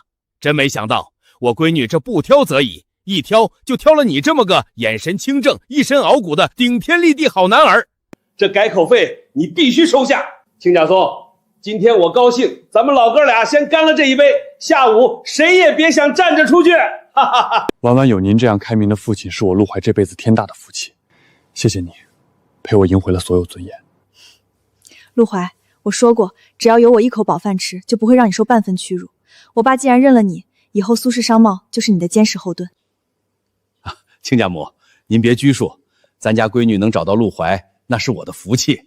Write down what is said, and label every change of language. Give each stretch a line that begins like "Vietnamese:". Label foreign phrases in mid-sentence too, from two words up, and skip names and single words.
Chinese: 真沒想到我閨女這不挑則已，一挑就挑了你這麼個眼神清正、一身傲骨的頂天立地好男兒。這改口費你必須收下。親家松，今天我高興，咱們老哥倆先乾了這一杯，下午誰也別想站着出去。哈哈哈。婉婉有您這樣開明的父親，是我陸懷這輩子天大的福氣。謝謝你，陪我贏回了所有尊嚴。陸懷，我說過，只要有我一口飽飯吃，就不會讓你受半分屈辱。我爸既然認了你，以後蘇氏商貿就是你的堅實後盾。親家母，您別拘束，咱家閨女能找到陸懷，那是我的福氣。